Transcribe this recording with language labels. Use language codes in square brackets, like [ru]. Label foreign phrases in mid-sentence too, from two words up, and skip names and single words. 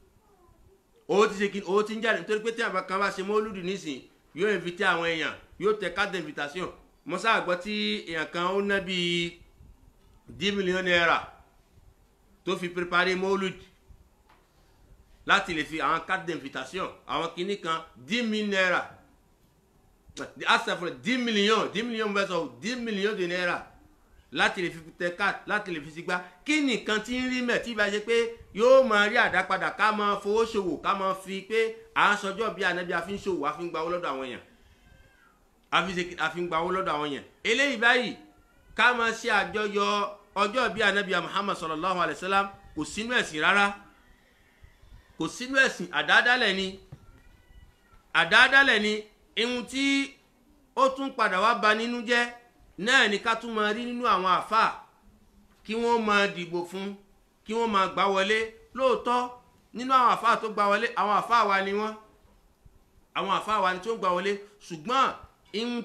[yo] owó tí ń jáde nítorí pé tí àwọn kan bá ṣe mọ́lù dì nísìn yóò invite àwọn èèyàn yóò tẹ [fr] carte d'invitation [yo] mo sáà gbọ́ tí èèyàn kan ó ná bíi 10 million naira tó fi préparer mọ́lù láti lè fi àwọn [fr] carte d'invitation [yo] àwọn kinní kan 10 000 naira asafura 10 million versus [fr] 10 millions de naira [yo] láti lè fi tẹ carte láti lè fi sí gbá kí nìkan tí ń rí mẹ́ tí bá ṣe pé yóò máa rí àdápadà ká máa fowó ṣòwò ká máa fi pé à ń sọjọ́ bí ànábì àfi ń ṣòwò àfi ń gba owó lọ́dọ̀ àwọn èèyàn àfi ń gba owó lọ́dọ̀ àwọn èèyàn eléyìí báyìí ká máa ṣe àjọyọ̀ ọjọ́ bí ànábì Muhammad [ar] صلى الله عليه وسلم [yo] kò sínú ẹ̀sìn rárá kò sínú ẹ̀sìn àdáadáalẹ̀ ni ihun tí ó tún padà wá ba nínú jẹ́ náà ni ká tún máa rí nínú àwọn àfáà kí wọ́n máa dìbò fún kí wọ́n máa gbà wọlé lóòótọ́ nínú àwọn àfáà tó gbà wọlé àwọn àfáà wa ni wọ́n àwọn àfáà wa ni tó gbà wọlé ṣùgbọ́n ihun